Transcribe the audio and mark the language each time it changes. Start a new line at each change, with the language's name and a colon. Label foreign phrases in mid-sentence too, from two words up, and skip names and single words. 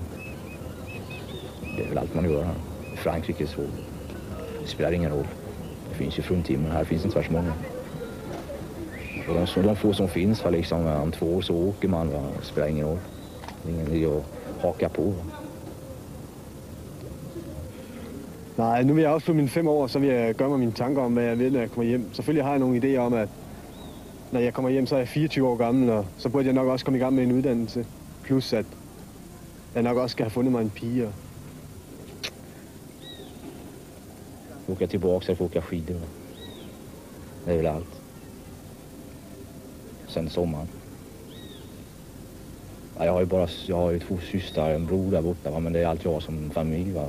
Swedish: Det är väl allt man gör här. I Frankrike så det spelar ingen roll. Det finns ju fruntimmer, här finns inte så många. Och de få som finns, för liksom, om 2 år så åker man, va? Det spelar ingen roll. Det är ingen idé att haka på. Va?
Danish: Nej, nu vil jeg også på mine 5 år, så vil jeg gøre mig mine tanker om, hvad jeg vil, når jeg kommer hjem. Selvfølgelig har jeg nogle idéer om, at når jeg kommer hjem, så er jeg 24 år gammel, og så burde jeg nok også komme i gang med en uddannelse. Plus at jeg nok også skal have fundet mig en pige.
Swedish: Åka tillbaka eller få åka skidor. Va? Det är väl allt. Sen sommaren. Ja, jag har ju 2 systrar, en bror där borta, va? Men det är allt jag som familj, va?